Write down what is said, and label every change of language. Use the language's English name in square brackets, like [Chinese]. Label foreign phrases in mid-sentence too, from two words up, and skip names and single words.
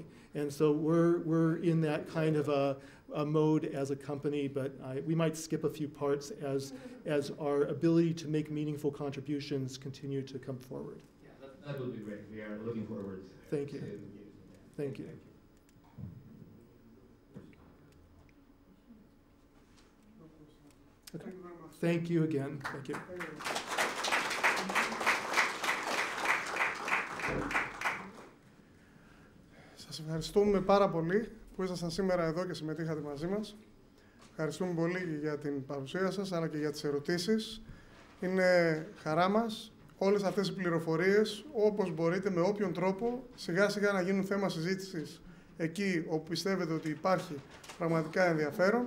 [English] And so we're in that kind of a mode as a company, but we might skip a few parts as our ability to make meaningful contributions continue to come forward. Yeah, that would be great. We are looking forward. Thank you. Thank you. Okay. Thank you again. Thank you. [Greek] Σας ευχαριστούμε πάρα πολύ που ήσασταν σήμερα εδώ και συμμετείχατε μαζί μας. Ευχαριστούμε πολύ για την παρουσία σας, αλλά και για τις ερωτήσεις. Είναι χαρά μας όλες αυτές οι πληροφορίες, όπως μπορείτε, με όποιον τρόπο, σιγά σιγά να γίνουν θέμα συζήτησης εκεί όπου πιστεύετε ότι υπάρχει πραγματικά ενδιαφέρον.